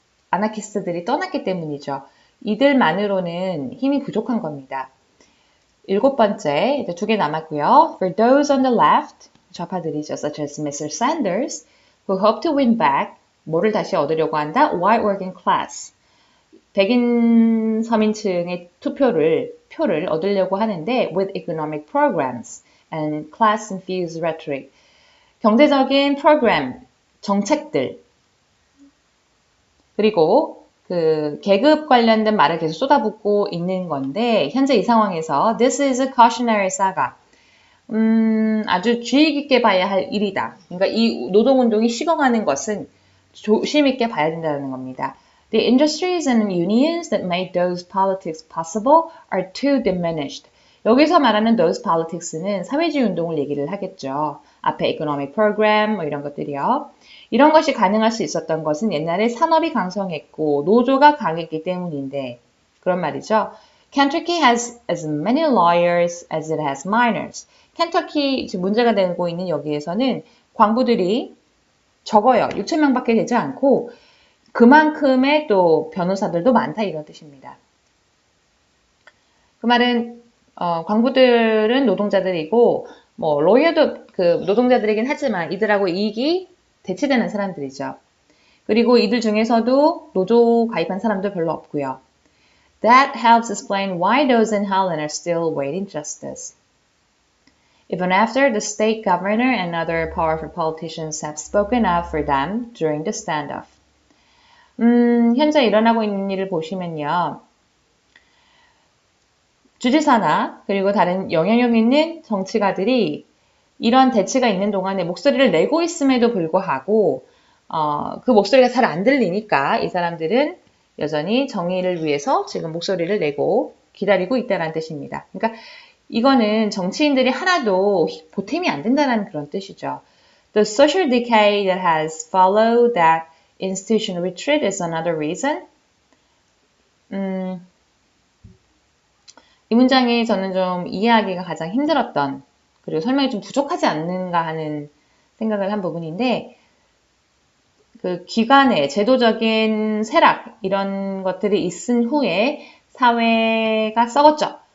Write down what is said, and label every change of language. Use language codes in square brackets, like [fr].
[ko] 아나키스트들이 떠났기 때문이죠. 이들만으로는 힘이 부족한 겁니다. 7번째, 이제 2개 남았고요. [en] For those on the left, [ko] 좌파들이죠. [en] Such as Mr. Sanders, who hope to win back, [ko] 뭐를 다시 얻으려고 한다? [en] White working class. [ko] 백인 서민층의 표를 얻으려고 하는데 [en] with economic programs and class-infused rhetoric. [ko] 경제적인 프로그램, 정책들, 그리고 계급 관련된 말을 계속 쏟아붓고 있는 건데 현재 이 상황에서 [en] this is a cautionary saga. [ko] 아주 주의 깊게 봐야 할 일이다. 그러니까 이 노동운동이 식어가는 것은 조심 있게 봐야 된다는 겁니다. [en] The industries and unions that made those politics possible are too diminished. [ko] 여기서 말하는 [en] those politics [ko] 는 사회주의 운동을 얘기를 하겠죠. 앞에 [en] economic program [ko] 뭐 이런 것들이요. 이런 것이 가능할 수 있었던 것은 옛날에 산업이 강성했고 노조가 강했기 때문인데 그런 말이죠. [en] Kentucky has as many lawyers as it has miners. [ko] 켄터키 지금 문제가 되고 있는 여기에서는 광부들이 적어요. 6천 명밖에 되지 않고 그만큼의 또 변호사들도 많다 이런 뜻입니다. 그 말은 광부들은 노동자들이고 뭐 로이어도 그 노동자들이긴 하지만 이들하고 이익이 대치되는 사람들이죠. 그리고 이들 중에서도 노조 가입한 사람도 별로 없고요. [en] That helps explain why those in Holland are still waiting justice. Even after the state governor and other powerful politicians have spoken up for them during the standoff. [ko] 현재 일어나고 있는 일을 보시면요. 주지사나 그리고 다른 영향력 있는 정치가들이 이런 대치가 있는 동안에 목소리를 내고 있음에도 불구하고 그 목소리가 잘 안 들리니까 이 사람들은 여전히 정의를 위해서 지금 목소리를 내고 기다리고 있다는 뜻입니다. 그러니까 이거는 정치인들이 하나도 보탬이 안 된다는 그런 뜻이죠. [en] The social decay that has followed that institutional retreat is another reason. [ko] 이 문장이 저는 좀 이해하기가 가장 힘들었던 그리고 설명이 좀 부족하지 않는가 하는 생각을 한 부분인데 그 기관의 제도적인 쇠락 이런 것들이 있은 후에 사회가 썩었죠.